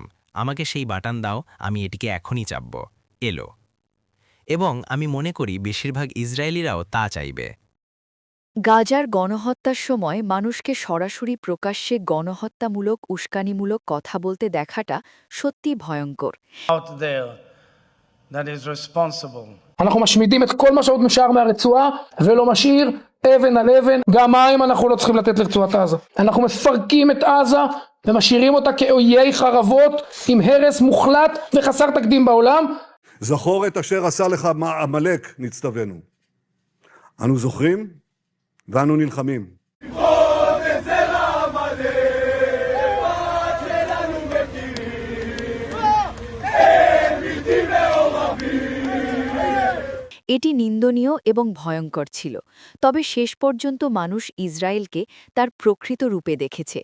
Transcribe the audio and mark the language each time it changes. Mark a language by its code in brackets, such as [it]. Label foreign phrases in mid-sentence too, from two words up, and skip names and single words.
[bn] আমাকে সেই বাটন দাও, আমি এটিকে এখনই চাপব। এলো। এবং আমি মনে করি বেশিরভাগ ইসরায়েলিরাও তা চাইবে। গাজার গণহত্যার সময় মানুষকে সরাসরি প্রকাশ্যে গণহত্যামূলক উস্কানিমূলক কথা বলতে দেখাটা সত্যি ভয়ঙ্কর। [en] out there that is responsible [he] אנחנו משמידים את כל מה שעוד נשאר מהרצועה ולא משאיר אבן על אבן, גם מים אנחנו לא צריכים לתת לרצועת עזה. אנחנו מפרקים את עזה ומשאירים אותה כאויי חרבות עם הרס מוחלט וחסר תקדים בעולם. זכור את אשר עשה לך עמלק, נצטווינו. אנו זוכרים ואנו נלחמים. [bn] এটি নিন্দনীয় এবং ভয়ঙ্কর ছিল, তবে শেষ পর্যন্ত মানুষ ইসরায়েলকে তার প্রকৃত রূপে দেখেছে।